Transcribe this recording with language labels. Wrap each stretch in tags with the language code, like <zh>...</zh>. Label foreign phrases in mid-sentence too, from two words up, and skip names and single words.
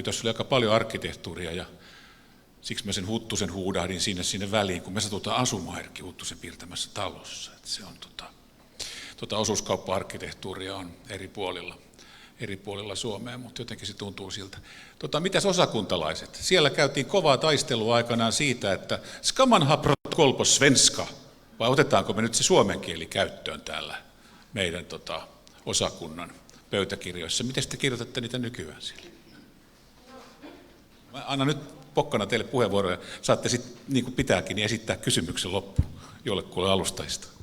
<fi>Tässä oli aika paljon arkkitehtuuria ja siksi mä sen Huttusen huudahdin sinne väliin, kun me satutaan asumaan Erkki Huttusen piirtämässä talossa. Että se on osuuskauppa-arkkitehtuuria on eri puolilla Suomea, mutta jotenkin se tuntuu siltä. Mitäs osakuntalaiset? Siellä käytiin kovaa taistelua aikanaan siitä, että</fi> <sv>ska man ha protokoll på svenska,</sv> <fi>vai otetaanko me nyt se suomen kieli käyttöön täällä meidän osakunnan pöytäkirjoissa. Miten te kirjoitatte niitä nykyään siellä? Mä annan nyt pokkana teille puheenvuoroja. Saatte sitten, niin kuin pitääkin, niin esittää kysymyksen loppuun jollekulle alustajista.</fi>